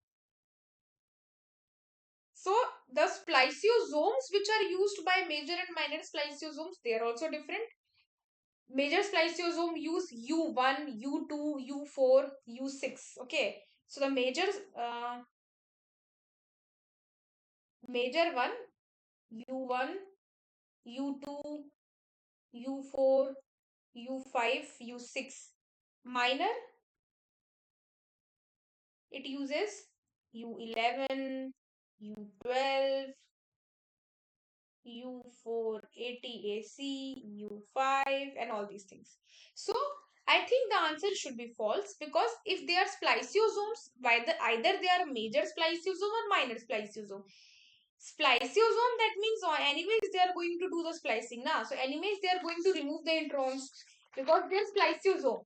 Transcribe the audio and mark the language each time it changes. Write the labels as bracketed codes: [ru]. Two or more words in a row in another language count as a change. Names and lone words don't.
[en] So the spliceosomes which are used by major and minor spliceosomes, they are also different. Major spliceosome use U1, U2, U4, U6. Okay. So the major one, U1, U2, U4, U5, U6. Minor, it uses U11, U12, U4 ATAC, U5, and all these things. So I think the answer should be false, because if they are spliceosomes, either they are major spliceosome or minor spliceosome. Spliceosome, that means anyways they are going to do the splicing now. So anyways they are going to remove the introns because they are spliceosome.